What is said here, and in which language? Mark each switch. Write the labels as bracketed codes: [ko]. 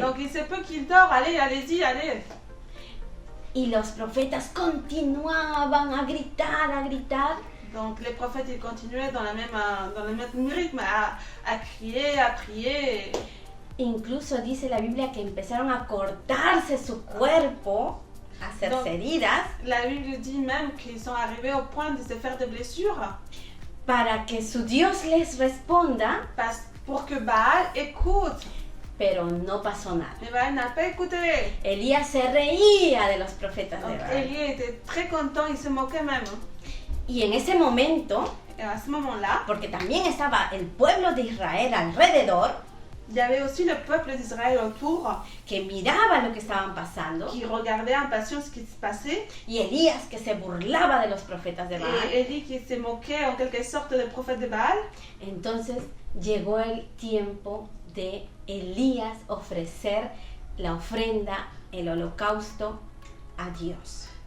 [fr] Donc, il se peut qu'il dort. Allez-y, allez. [es] Y los profetas continuaban a gritar. [fr] Donc, les prophètes, ils continuaient dans le même rythme à crier, à prier. [es] Incluso dice la Biblia que empezaron a cortarse su cuerpo, a hacerse heridas. [fr] La Bible dit même qu'ils sont arrivés au point de se faire des blessures. [es] Para que su Dios les responda. [fr] Pour que Baal écoute. [es] Pero no pasó nada. [fr] Mais Baal n'a pas écouté. [es] Elías se reía de los profetas de Baal. [fr] Élie était très content, il se moquait même. [es] Y en ese momento, [fr] à ce moment-là, [es] porque también estaba el pueblo de Israel alrededor, [fr] il y avait aussi le peuple d'Israël autour [es] que miraba lo que estaban pasando, [fr] qui regardait impatient ce qui se passait, [es] y Elías que se burlaba de los profetas de Baal. [fr] et Élie qui se moquait en quelque sorte des prophètes de Baal. [es] Entonces llegó el tiempo de Elías ofrecer la ofrenda, el holocausto a Dios.